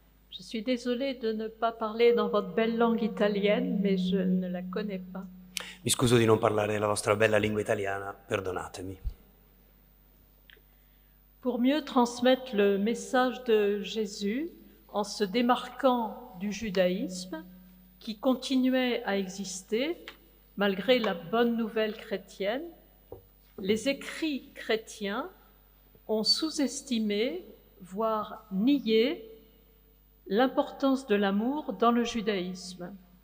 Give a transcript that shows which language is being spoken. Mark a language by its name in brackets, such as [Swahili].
[French] Je suis désolée de ne pas parler dans votre belle langue italienne, mais je ne la connais pas. [Italian] Mi scuso di non parlare la vostra bella lingua italiana, perdonatemi. [French] Pour mieux transmettre le message de Jésus en se démarquant du judaïsme qui continuait à exister malgré la bonne nouvelle chrétienne, les écrits chrétiens ont sous-estimé, voire nié, l'importance de l'amour dans le judaïsme.